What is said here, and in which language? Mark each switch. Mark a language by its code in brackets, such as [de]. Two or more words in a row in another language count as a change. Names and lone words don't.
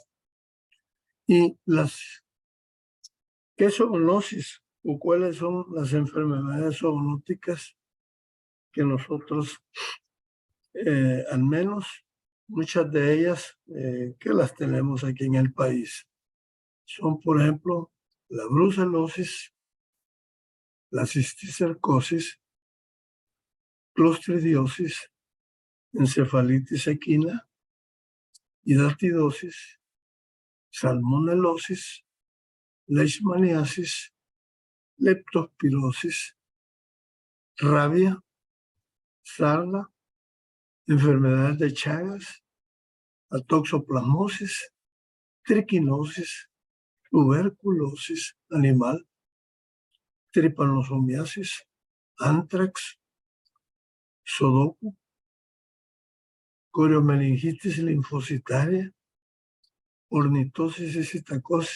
[es] ¿Y qué zoonosis o cuáles son las enfermedades zoonóticas que nosotros, al menos muchas de ellas, que las tenemos aquí en el país? Son, por ejemplo, la brucelosis, la cisticercosis, clostridiosis, encefalitis equina, hidartidosis, salmonelosis, leishmaniasis, leptospirosis, rabia, sarna, enfermedades de Chagas, atoxoplasmosis, triquinosis, tuberculosis animal, tripanosomiasis, antrax, sodoku, coriomeningitis linfocitaria, ornitosis y citacosis.